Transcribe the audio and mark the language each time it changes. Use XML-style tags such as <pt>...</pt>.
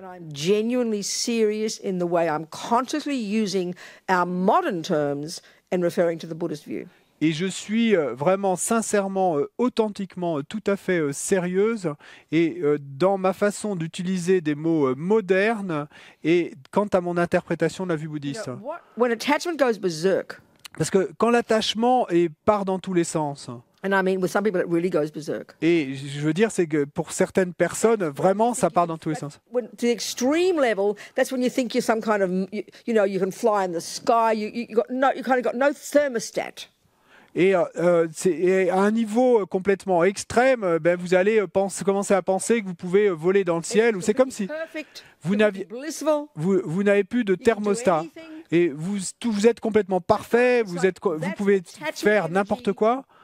<en>I'm genuinely serious in the way I'm consciously using our modern terms and referring to the Buddhist view.</en> <fr>Et je suis vraiment, sincèrement, authentiquement, tout à fait sérieuse et dans ma façon d'utiliser des mots modernes et quant à mon interprétation de la vue bouddhiste.</fr> <en>When attachment goes berserk,</en> <fr>parce que quand l'attachement part dans tous les sens,</fr> <en>and I mean with some people it really goes berserk.</en> <fr>Et je veux dire, c'est que pour certaines personnes, vraiment, ça part dans tous les sens.</fr> <en>To the extreme level, that's when you think you're some kind of, you know, you can fly in the sky. You kind of got no thermostat.</en> <fr>Et à un niveau complètement extrême, vous allez commencer à penser que vous pouvez voler dans le ciel, ou c'est comme si vous n'avez plus de thermostat. Et vous êtes complètement parfait, vous pouvez faire n'importe quoi.</fr>